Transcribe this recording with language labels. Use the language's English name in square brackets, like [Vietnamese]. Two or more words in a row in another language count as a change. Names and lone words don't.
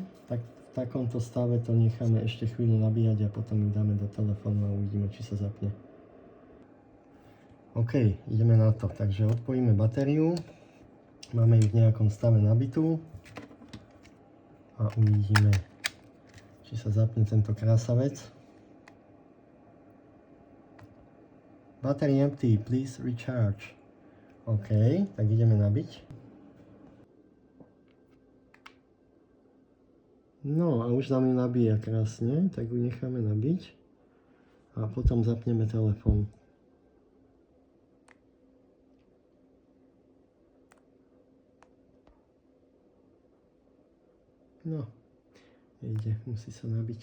[Slovak] Tak v takomto stave to necháme ešte chvíľu nabíjať a potom ju dáme do telefónu a uvidíme, či sa zapne. OK, ideme na to. Takže odpojíme batériu. Máme ju v nejakom stave nabitú. A uvidíme, či sa zapne tento krásavec. [English] Battery empty, please recharge. [Slovak] OK, tak ideme nabiť. No a už nám ju nabíja krásne, tak ju necháme nabiť. A potom zapneme telefón. No, nejde, musí sa nabiť.